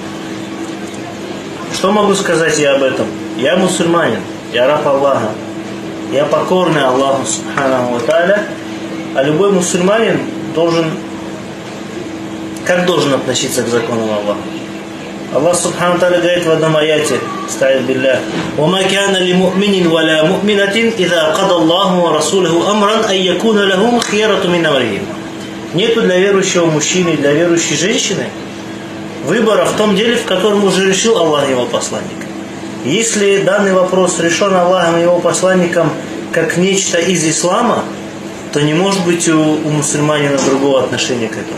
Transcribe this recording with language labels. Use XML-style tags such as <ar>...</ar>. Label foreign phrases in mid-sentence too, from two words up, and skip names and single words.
<ru>Что могу сказать я об этом? Я мусульманин, я раб Аллаха. Я покорный Аллаху</ru> <ar>سبحانه وتعالى.</ar> <ru>А любой мусульманин должен относиться к законам Аллаха? Аллах</ru> <ar>سبحانه وتعالى</ar> <ru>говорит в одном аяте,</ru> <ar>أستعيذ بالله: «وما كان لمؤمن ولا مؤمنة إذا قضى الله ورسوله أمرا أن يكون لهم الخيرة من أمرهم».</ar> <ru>Нету для верующего мужчины и для верующей женщины выбора в том деле, в котором уже решил Аллах и его посланник. Если данный вопрос решен Аллахом и его посланником как нечто из ислама, то не может быть у мусульманина другого отношения к этому.</ru>